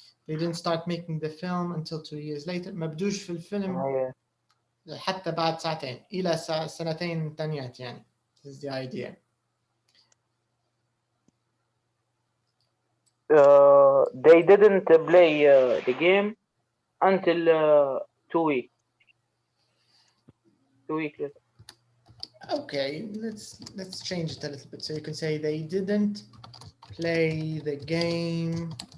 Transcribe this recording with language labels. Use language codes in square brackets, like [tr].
[en] They didn't start making the film until 2 years later. [ar] ما بدوش في الفيلم حتى بعد ساعتين، إلى سنتين تانيات يعني. [en] This is the idea. They didn't play the game until 2 weeks. 2 weeks later. Okay, let's change it a little bit. So you can say they didn't play the game.